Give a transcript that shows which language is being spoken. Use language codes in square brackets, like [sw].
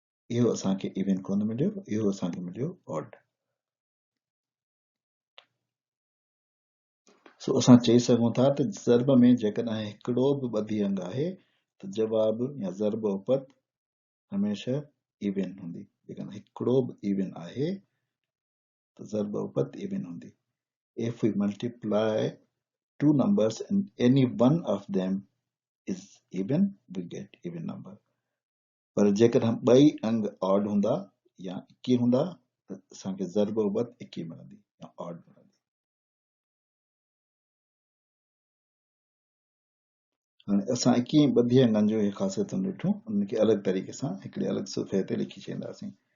[sd] इहो असांखे इवन कोन मिलियो, इहो असांखे मिलियो ऑड। सो असां चई सघूं था त ज़रब में जेकॾहिं हिकिड़ो बि ॿधी अंग आहे त जवाब या ज़रब उपत हमेशह इवन हूंदी। जेकॾहिं हिकिड़ो बि इवन आहे त ज़रब उपत इवन हूंदी। [en] If we multiply two numbers and any one of them is even, we get even number. [sd] पर जेकॾहिं ॿई अंग ऑड हूंदा या इकी हूंदा त असांखे ज़रब उपत इकी मिलंदी या ऑड मिलंदी। हाणे असां इकी ॿधी अंगनि जो इहे ख़ासियतूं ॾिठूं, उनखे अलॻि तरीक़े सां हिकिड़े अलॻि सुफ़े ते लिखी छॾींदासीं।